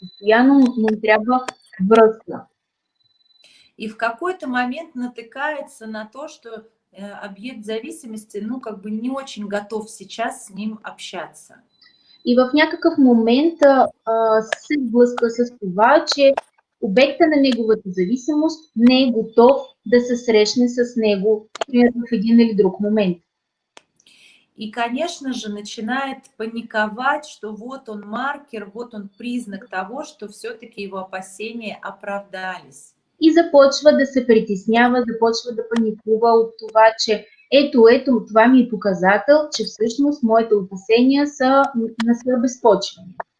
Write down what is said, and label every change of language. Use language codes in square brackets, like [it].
[bg] Постоянно му трябва връзка. [ru] И в какой-то момент натыкается на то, что объект зависимости, ну, как бы не очень готов сейчас с ним общаться. [bg] И в някакъв момент се сблъска с това, че обекта на неговата зависимост не е готов да се срещне с него в един или друг момент. [ru] И, конечно же, начинает паниковать, что вот он маркер, вот он признак того, что все-таки его опасения оправдались. [bg] И започва да се притеснява, започва да паникува от това, че ето, това ми е показател, че всъщност моите опасения са безпочвени.